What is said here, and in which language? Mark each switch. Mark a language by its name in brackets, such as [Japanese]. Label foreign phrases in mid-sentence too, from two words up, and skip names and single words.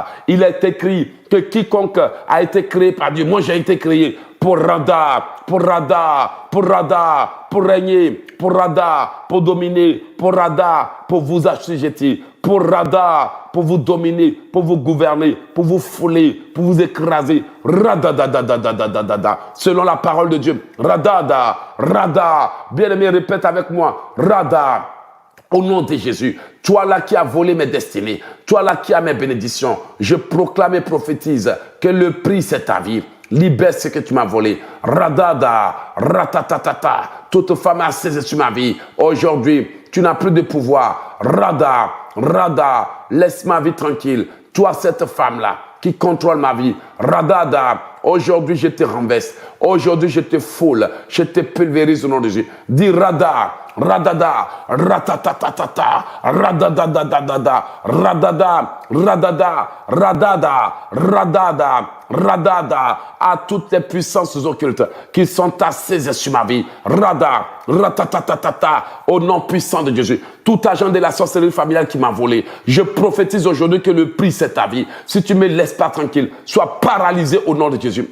[French] Il est écrit que quiconque a été créé par Dieu, moi j'ai été créé pour radar, pour radar, pour radar, pour régner, pour radar, pour dominer, pour radar, pour vous assujettir, pour radar, pour vous dominer, pour vous gouverner, pour vous fouler, pour vous écraser. Radadadadadadada. Selon la parole de Dieu. Radada, rada. Bien-aimé, répète avec moi. Rada. Au nom de Jésus, toi là qui as volé mes destinées, toi là qui as mes bénédictions, je proclame et prophétise que le prix c'est ta vie. Libère ce que tu m'as volé. Radada, ratatatata. Toute femme assise sur ma vie. Aujourd'hui, tu n'as plus de pouvoir. Rada, rada. Laisse ma vie tranquille. Toi, cette femme-là qui contrôle ma vie. Radada. Aujourd'hui, je te renverse. Aujourd'hui, je te foule. Je te pulvérise au nom de Jésus. Dis rada. Radada, ratatatata, radadadadada, radada, radada, radada, radada, radada, à toutes les puissances occultes qui sont assises sur ma vie. Rada, ratatatata, au nom puissant de Jésus. Tout agent de la sorcellerie familiale qui m'a volé, je prophétise aujourd'hui que le prix c'est ta vie. Si tu ne me laisses pas tranquille, sois paralysé au nom de Jésus.